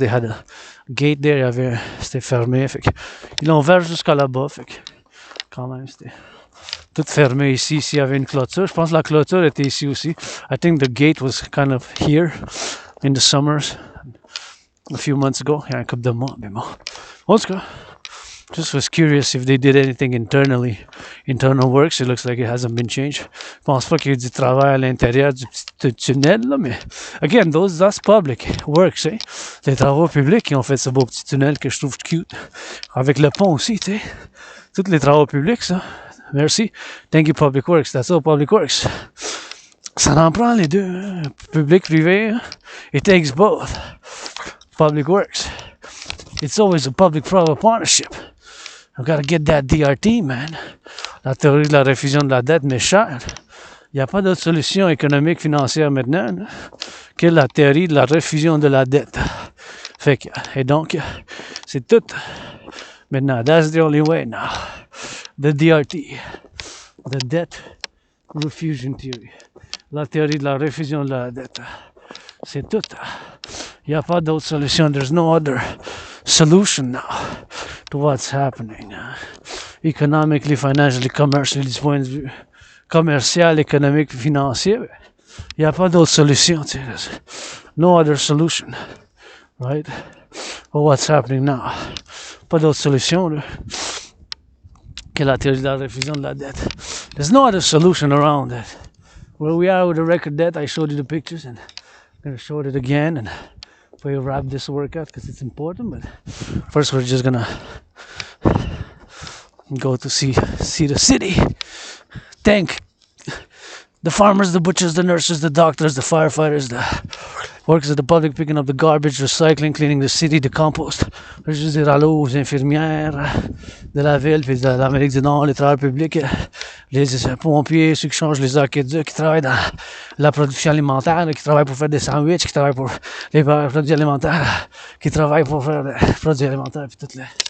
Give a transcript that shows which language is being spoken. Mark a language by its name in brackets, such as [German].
[English] They had a gate there, [French] c'était fermé, fait que ils l'ont ouvert jusqu'à là-bas, fait que quand même c'était tout fermé ici. Ici, il y avait une clôture. Je pense que la clôture était ici aussi. [English] I think the gate was kind of here in the summers a few months ago. [French] Il y a un couple de mois, mais bon. En tout cas, [English] Just was curious if they did anything internally. Internal works, it looks like it hasn't been changed. [French] Je pense pas qu'il y ait du travail à l'intérieur du petit tunnel, là, mais [English] again, that's public works, eh? [French] Les travaux publics qui ont fait ce beau petit tunnel que je trouve cute. Avec le pont aussi, tu sais. Tous les travaux publics, ça. Merci. [English] Thank you, Public Works. That's all, Public Works. [French] Ça en prend les deux, hein? [English] Public, privé. Hein? It takes both. Public Works. It's always a public-private partnership. I've got to get that DRT, man. [French] La théorie de la réfusion de la dette m'est chère. Il n'y a pas d'autre solution économique, financière maintenant là, que la théorie de la réfusion de la dette. Fait que, et donc, c'est tout. Maintenant, [English] that's the only way now. The DRT. The Debt Refusion Theory. [French] La théorie de la réfusion de la dette. C'est tout. Il n'y a pas d'autre solution. [English] There's no other solution now to what's happening. Economically, financially, commercially, [French] du point de vue commercial, économique, financier. Il n'y a pas d'autre solution. [English] No other solution. Right? For what's happening now. [French] Pas d'autre solution là, que la théorie de la réfusion de la dette. [English] There's no other solution around it. Where we are with the record debt, I showed you the pictures and I'm going to show it again and we wrap this workout because it's important. But first we're just going to go to see the city. Thank the farmers, the butchers, the nurses, the doctors, the firefighters, the workers of the public picking up the garbage, recycling, cleaning the city, the compost. [French] Je veux dire allô aux infirmières de la ville puis de l'Amérique du Nord, les travailleurs publics, les pompiers, ceux qui changent les aqueducs, qui travaillent dans la production alimentaire, qui travaillent pour faire des sandwichs, qui travaillent pour les produits alimentaires, qui travaillent pour faire des produits alimentaires puis toutes les...